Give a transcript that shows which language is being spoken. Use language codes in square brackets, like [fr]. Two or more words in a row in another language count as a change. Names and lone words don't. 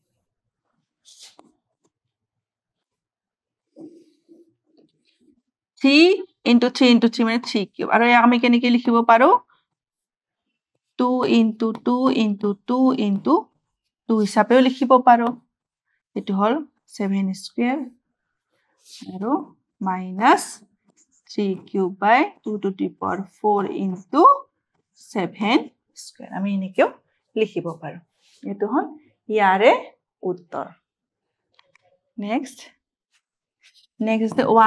[en] 3 into 3 into 3 [as] মানে 3 কিউব আৰু ইয়াক আমি কেনেকৈ লিখিব পাৰো [en] 2 into 2 into 2 into 2 [as] হিচাপেও লিখিব পাৰো এটো হল 7 স্কয়ার আৰু [en] minus 3 cube by 2 to the power 4 into 7 square [as] আমি এনেকেও লিখিব পাৰো এটো হল ইয়াৰে উত্তৰ [en] next the